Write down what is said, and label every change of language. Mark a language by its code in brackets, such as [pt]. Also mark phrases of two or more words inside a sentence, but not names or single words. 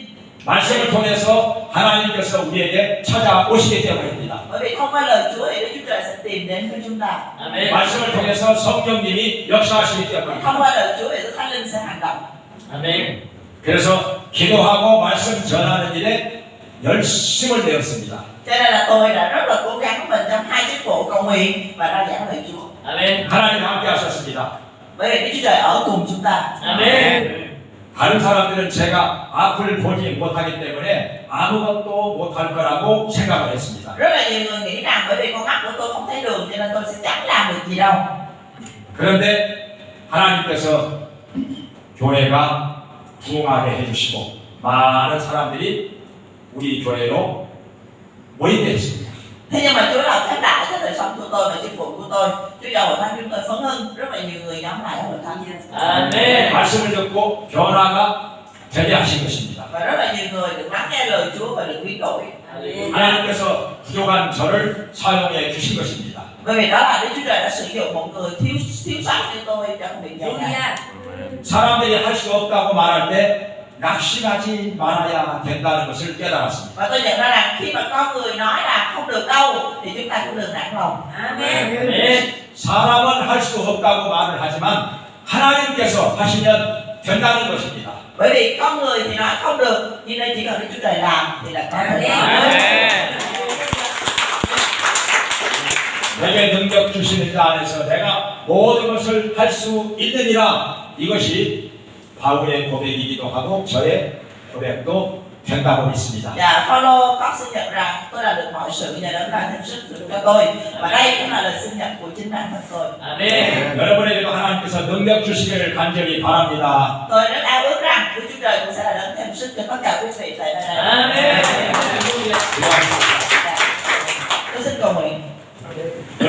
[ko] 말씀을 통해서 하나님께서 우리에게 찾아오시기 때문입니다. [vi] Bởi vì thông qua lời Chúa thì Đức Chúa Trời sẽ tìm đến với chúng ta. [ko] 아멘. 말씀을 통해서 성령님이 역사하시기 때문입니다. [vi] Thông qua lời Chúa thì Đức Thánh Linh sẽ hành động. [ko] 아멘. 그래서 기도하고 말씀 전하는 일에 열심을 내었습니다. [vi] Cho nên là tôi đã rất là cố gắng mình trong hai chức vụ cầu nguyện và rao giảng lời Chúa. [ko] 아멘. 하나님 함께 하셨습니다. [vi] Bởi vì Đức Chúa Trời ở cùng chúng ta. [ko] 아멘. 다른 사람들은 제가 앞을 보지 못하기 때문에 아무것도 못할 거라고 생각을 했습니다. [vi] Rất là nhiều người nghĩ rằng bởi vì con mắt của tôi không thấy đường cho nên tôi sẽ chẳng làm được gì đâu. [ko] 그런데 하나님께서 교회가 부흥하게 해주시고 많은 사람들이 우리 교회로 모이게 했습니다. [vi] Thế nhưng mà Chúa làm phép lạ cho đời sống của tôi và chức vụ của tôi. Chúa cho hội thánh chúng tôi phấn hưng, rất là nhiều người nhóm lại ở hội thánh. [ko] 아멘. 말씀을 듣고 변화가 되게 하신 것입니다. [vi] Và rất là nhiều người được lắng nghe lời Chúa và được biến đổi. [ko] 하나님께서 부족한 저를 사용해 주신 것입니다. [vi] Bởi vì đó là Đức Chúa Trời đã sử dụng một người thiếu sót như tôi trong việc dạy này. [ko] 사람들이 할 수 없다고 말할 때 낙심하지 말아야 된다는 것을 깨달았습니다. [vi] Và tôi nhận ra rằng khi mà có người nói là không được đâu thì chúng ta cũng đừng nản lòng. [ko] 아멘. 사람은 할 수 없다고 말을 하지만 하나님께서 하시면 된다는 것입니다. [vi] Bởi vì có người thì nói không được, nhưng đây chỉ cần Đức Chúa Trời làm thì là có thể làm. [ko] 내게 능력 주시는 자 안에서 내가 모든 것을 할 수 있느니라. 이것이 바울의 고백이기도 하고 저의 고백도 된다고 믿습니다. [vi] Và Phaolô có xin nhận rằng tôi là được mọi sự nhờ đấng ban thêm sức lực cho tôi, và đây cũng là lời xin nhận của chính bản thân tôi. [ko] 아멘. 여러분에게도 하나님께서 능력 주시기를 간절히 바랍니다. [vi] Tôi rất ao ước rằng Đức Chúa Trời cũng sẽ là đấng thêm sức cho tất cả quý vị tại nơi này. [ko] 아멘. 할렐루야. 기도하겠습니다. [vi] Tôi xin cầu nguyện.